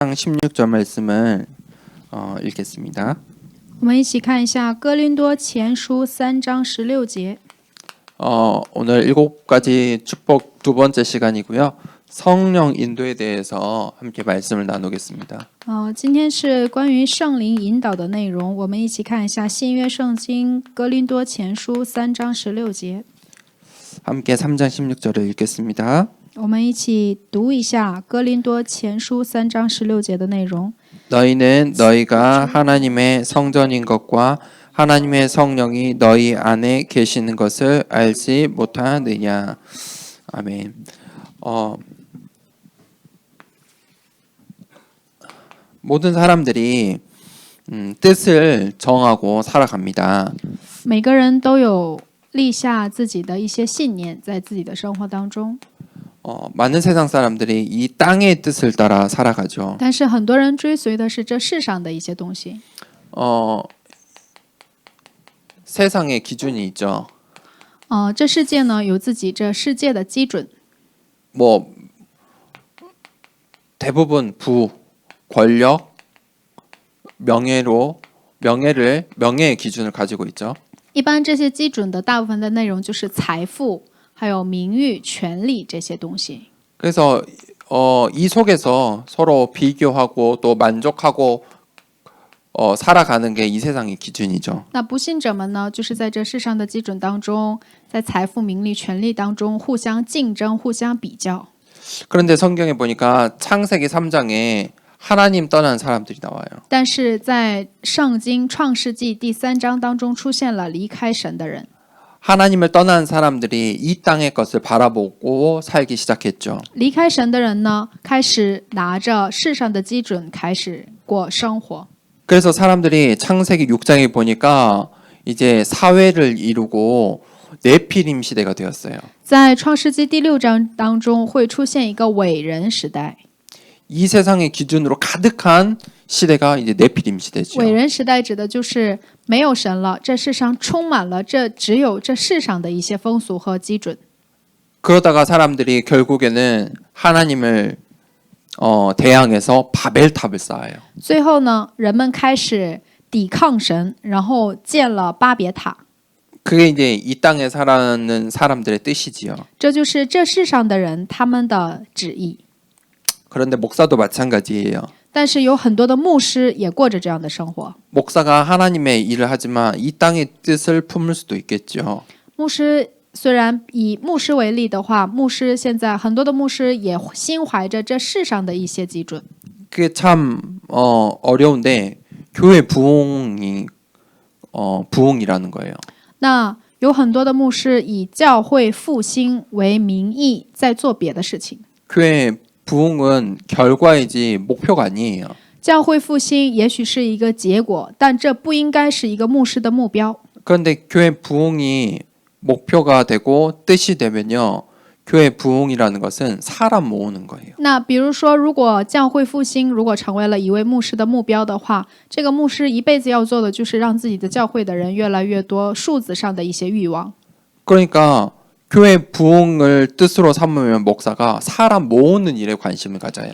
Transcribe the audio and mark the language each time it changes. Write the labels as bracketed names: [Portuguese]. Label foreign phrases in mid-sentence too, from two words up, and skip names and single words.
[Korean] 16절 말씀을 읽겠습니다. [Chinese] 我们一起看一下哥林多前书3章16节。 [Korean] 오늘 7가지 축복 두 번째 시간이고요. 성령 인도에 대해서 함께 말씀을 나누겠습니다. [Chinese] 今天是关于圣灵引导的内容，我们一起看一下新约圣经哥林多前书3章16节。 [Korean] 함께 3장 16절을 읽겠습니다. [Chinese] 我们一起读一下哥林多前书3章16节的内容。 [Korean] 너희는 너희가 하나님의 성전인 것과 하나님의 성령이 너희 안에 계시는 것을 알지 못하느냐. 아멘. 모든 사람들이 뜻을 정하고 살아갑니다. [Chinese] 每个人都有立下自己的一些信念，在自己的生活当中。 [Korean] 많은 세상 사람들이 이 땅의 뜻을 따라 살아가죠. [Chinese] 但是很多人追随的是这世上的一些东西。 [Korean] 세상의 기준이 있죠. [Chinese] 这世界呢有自己这世界的基准。 [Korean] 뭐 대부분 부, 권력, 명예의 기준을 가지고 있죠. [Chinese] 一般这些基准的大部分的内容就是财富，还有名誉、权利这些东西。 [Korean] 그래서 이 속에서 서로 비교하고 또 만족하고 살아가는 게 이 세상의 기준이죠. [Chinese] 那不信者们呢，就是在这世上的基准当中，在财富、名利、权利当中互相竞争、互相比较。 [Korean] 그런데 성경에 보니까 창세기 3장에 하나님 떠난 사람들이 나와요. [Chinese] 但是在圣经创世纪第3章当中出现了离开神的人。 [Korean] 하나님을 떠난 사람들이 이 땅의 것을 바라보고 살기 시작했죠. [Chinese] 离开神的人呢，开始拿着世上的基准开始过生活。 [Korean] 그래서 사람들이 창세기 6장에 보니까 이제 사회를 이루고 네피림 시대가 되었어요. [Chinese] 在创世纪第6章当中会出现一个伟人时代。 [Korean] 이 세상의 기준으로 가득한 시대가 이제 네피림 시대죠. [Chinese] 伟人时代指的就是没有神了，这世上充满了只有这世上的一些风俗和基准。 [Korean] 그러다가 사람들이 결국에는 하나님을 대항해서 바벨탑을 쌓아요. [Chinese] 最后呢，人们开始抵抗神，然后建了巴别塔。 [Korean] 그게 이제 이 땅에 살아가는 사람들의 뜻이지요. [Chinese] 这就是这世上的人他们的旨意。 [Korean] 그런데 목사도 마찬가지예요. [Chinese] 但是有很多的牧师也过着这样的生活。 [Korean] 목사가 하나님의 일을 하지만 이 땅의 뜻을 품을 수도 있겠죠. [Chinese] 牧师虽然以牧师为例的话，牧师现在很多的牧师也心怀着这世上的一些基准。 [Korean] 그게 참 어려운데 교회 부흥이 부흥이라는 거예요. [Chinese] 那有很多的牧师以教会复兴为名义在做别的事情。 [Korean] 교회 부흥은 결과이지 목표가 아니에요. [Chinese] 教会复兴也许是一个结果，但这不应该是一个牧师的目标。 [Korean] 그런데 교회 부흥이 목표가 되고 뜻이 되면요. 교회 부흥이라는 것은 사람 모으는 거예요. [Chinese] 那比如说，如果教会复兴如果成为了一位牧师的目标的话，这个牧师一辈子要做的就是让自己的教会的人越来越多，数字上的一些欲望。 [Korean] 그러니까 교회 부흥을 뜻으로 삼으면 목사가 사람 모으는 일에 관심을 가져요.